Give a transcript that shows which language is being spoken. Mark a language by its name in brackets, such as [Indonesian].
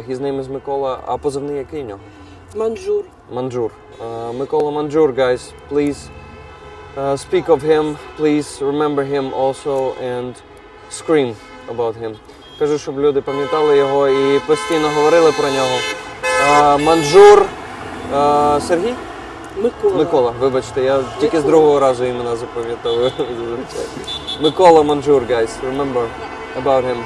[English] His name is Микола. [Ukrainian] А позивний який в нього? Манжур. Манжур. [English] Микола Манжур, guys, please speak of him, please remember him also and scream about him. [Ukrainian] Кажу, щоб люди пам'ятали його і постійно говорили про нього. Манжур Сергій? Микола. Микола, вибачте, я тільки з другого разу імена запам'ятовую. [English] Микола Манжур, guys, remember about him.